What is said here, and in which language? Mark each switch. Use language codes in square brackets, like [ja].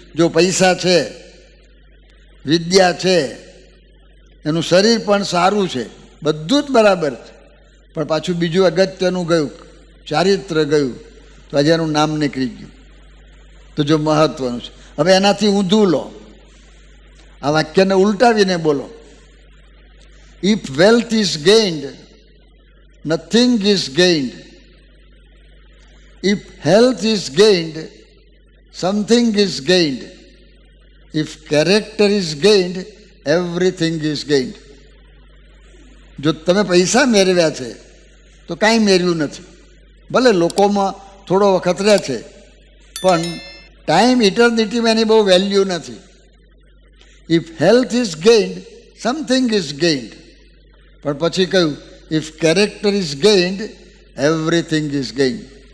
[gu] જો પૈસા છે, વિદ્યા છે, એનું શરીર પણ સારું છે, બધું જ બરાબર છે, પણ પાછું બીજું અગત્યનું ગયું, ચારિત્ર ગયું, તો આજે એનું નામ નીકળી ગયું. તો જો મહત્વનું છે. હવે એનાથી ઊંધું લો, આ વાક્યને ઉલટાવીને બોલો [en] If wealth is gained, nothing is gained. If health is gained, something is gained. If character is gained, everything is gained. [gu] જો તમે પૈસા મેળવ્યા છે તો કાંઈ મેળવ્યું નથી. ભલે લોકોમાં થોડો વખત રહે છે, પણ ટાઈમ ઇટર્નિટીમાં એની બહુ વેલ્યુ નથી. [en] If health is gained, something is gained. [gu] પણ પછી કહ્યું [en] If character is gained, everything is gained.